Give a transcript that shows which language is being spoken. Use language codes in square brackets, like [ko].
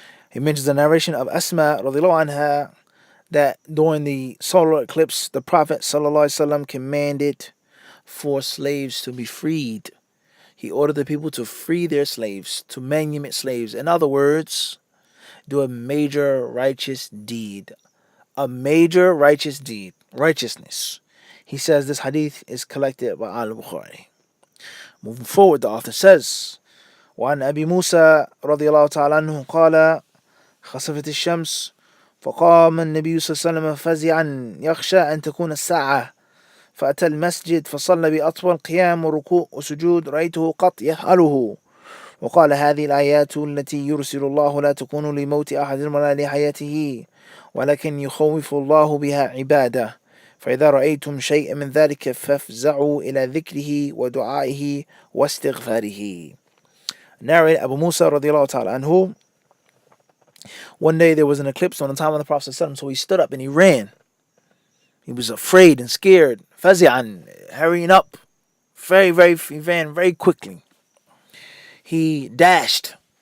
[en] He mentions the narration of Asma radiallahu anha that during the solar eclipse, the Prophet sallallahu alaihi wasallam commanded for slaves to be freed. He ordered the people to free their slaves, to manumit slaves. In other words, do a major righteous deed. A major righteous deed. Righteousness. He says this hadith is collected by Al-Bukhari. Moving forward, the author says, [ar] وعن أبي موسى رضي الله تعالى عنه قال خسفت الشمس فقام النبي صلى الله عليه وسلم فزعا يخشى أن تكون الساعة فأتى المسجد فصلى بأطول قيام وركوع وسجود رأيته قط يفعله وقال هذه الآيات التي يرسل الله لا تكون لموت أحد ولا لحياته ولكن يخوف الله بها عباده فإذا رأيتم شيئا من ذلك فافزعوا إلى ذكره ودعائه واستغفاره. [en] narrated Abu Musa radiallahu ta'ala anhu, one day there was an eclipse on the time of the Prophet ﷺ, so he stood up and he ran. He was afraid and scared, fazi'an, hurrying up. He ran very quickly. He dashed.